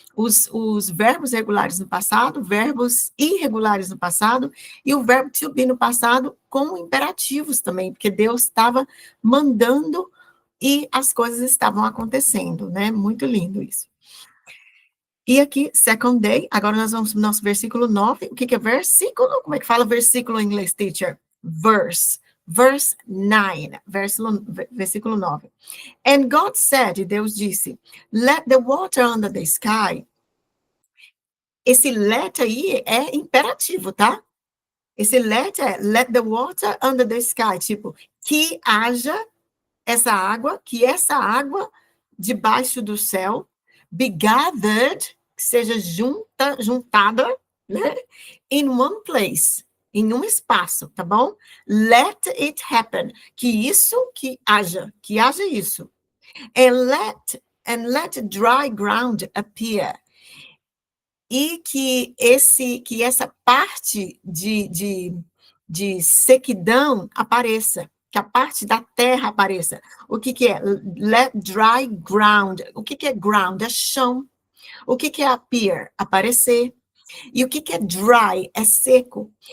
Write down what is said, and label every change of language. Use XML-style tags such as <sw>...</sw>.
<pt>Os verbos regulares no passado, verbos irregulares no passado, e o verbo to be no passado com imperativos também, porque Deus estava mandando e as coisas estavam acontecendo, né? Muito lindo isso. E aqui,</pt> <en>second day,</en> <pt>agora nós vamos para o nosso versículo 9. O que é versículo? Como é que fala versículo em inglês, teacher?</pt> <en>Verse. Verse 9, versículo 9. And God said,</en> <pt>Deus disse,</pt> <en>let the water under the sky.</en> <pt>Esse let aí é imperativo, tá? Esse let é</pt> <en>let the water under the sky,</en> <pt>tipo, que haja que essa água debaixo do céu,</pt> <en>be gathered,</en> <pt>que seja juntada, né?</pt> <en>In one place,</en> <pt>em um espaço, tá bom?</pt> <en>Let it happen,</en> <pt>que haja isso.</pt> <en>And let dry ground appear.</en> <pt>E que essa parte de sequidão apareça, que a parte da terra apareça. O que é?</pt> <en>Let dry ground.</en> <pt>O que é ground? É chão. O que é appear? Aparecer. E o que é dry? É seco.</pt>